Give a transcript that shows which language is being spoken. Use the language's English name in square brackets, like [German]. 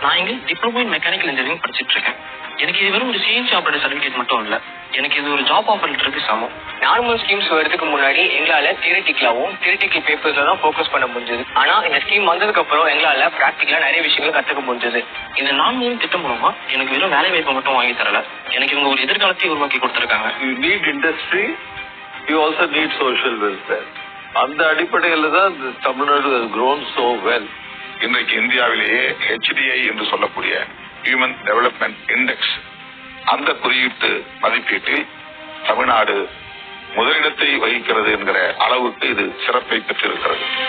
[Tamil] நான் இங்க diploma in mechanical engineering படிச்சிட்டு இருக்கேன். எனக்கு இது வெறும் ஒரு சிஎன்சி ஆபரேட்டர் சர்டிபிகேட் மட்டும் இல்ல, எனக்கு இது ஒரு ஜாப் ஆபரேட்டருக்கு சமம். நார்மல் ஸ்கீம்ஸ் வரதுக்கு முன்னாடி எங்களால தியரிட்டிக்கல் பேப்பர்ஸ்ல தான் ஃபோக்கஸ் பண்ண முடிஞ்சது. ஆனா இந்த ஸ்கீம் வந்ததுக்கு அப்புறம் எங்களால பிராக்டிகலா நிறைய விஷயங்களை கத்துக்க முடிஞ்சது. இந்த 4 திட்டம் மூலமா எனக்கு வெறும் வேலை வாய்ப்பை மட்டும் வாங்கி தரல, எனக்கு இவங்க ஒரு எதிர்காலத்தை உருவாக்கி கொடுத்திருக்காங்க. [English] You need industry, you also need social welfare. [Tamil] அந்த அடிப்படையில் தான் [English] Tamil Nadu has grown so well. [Tamil] இன்றைக்கு இந்தியாவிலேயே HDI என்று சொல்லக்கூடிய ஹியூமன் டெவலப்மெண்ட் இண்டெக்ஸ், அந்த குறியீட்டு மதிப்பீட்டில் தமிழ்நாடு முதலிடத்தை வகிக்கிறது என்கிற அளவுக்கு இது சிறப்பை பெற்றிருக்கிறது.